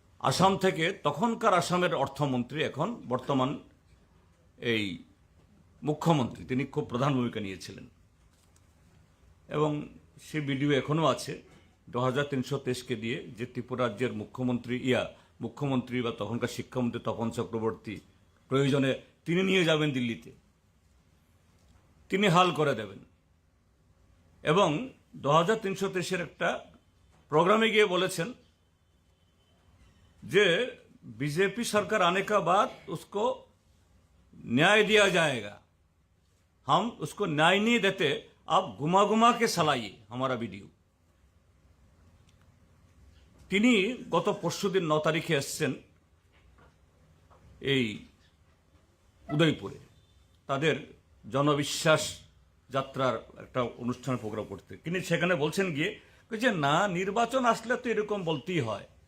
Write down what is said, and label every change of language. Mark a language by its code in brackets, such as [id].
[bn] আসাম থেকে, তখনকার আসামের অর্থমন্ত্রী, এখন বর্তমান এই মুখ্যমন্ত্রী, তিনি খুব প্রধান ভূমিকা নিয়েছিলেন, এবং সে ভিডিও এখনো আছে 2323কে দিয়ে, যে ত্রিপুরা রাজ্যের মুখ্যমন্ত্রী বা তখনকার শিক্ষামন্ত্রী তপন চক্রবর্তী প্রয়োজনে তিনি নিয়ে যাবেন দিল্লিতে, তিনি হাল করে দেবেন। এবং 2323-এর একটা প্রোগ্রামে গিয়ে বলেছেন যে [hi] बीजेपी सरकार आने का बाद उसको न्याय दिया जाएगा, हम उसको न्याय नहीं देते, आप घुमा घुमा के चलाइए हमारा वीडियो। [bn] তিনি গত পরশুদিন 9 তারিখে এসেছেন এই উদয়পুরে, তাদের জনবিশ্বাস যাত্রার একটা অনুষ্ঠান প্রোগ্রাম করতে। তিনি সেখানে বলছেন গিয়ে যে না, নির্বাচন আসলে তো এরকম বলতেই হয়।